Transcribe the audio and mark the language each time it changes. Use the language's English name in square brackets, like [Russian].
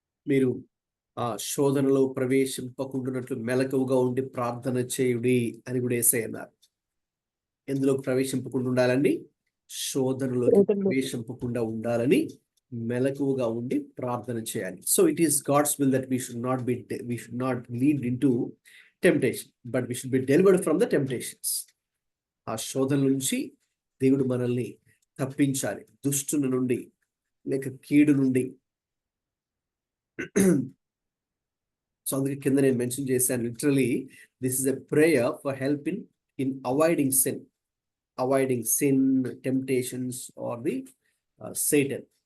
[Telugu] మీరు ఆ శోధనలో ప్రవేశింపకుండానట్లు మెలకువగా ఉండి ప్రార్థన చేయుడి అని కూడా యేసయ్య అన్నారు. ఎందులోకి ప్రవేశింపకుండా ఉండాలండి? శోధనలోకి ప్రవేశింపకుండా ఉండాలని మెలకువగా ఉండి ప్రార్థన చేయాలి. [English] So it is God's will that we should not lead into temptation, but we should be delivered from the temptations. [Telugu] ఆ శోధన నుంచి దేవుడు మనల్ని తప్పించాలి, దుష్టుని నుండి లేక కీడు నుండి. సో అందుకే కింద నేను మెన్షన్ చేశాను, [English] Literally this is a prayer for help in avoiding sin, temptations or the Satan.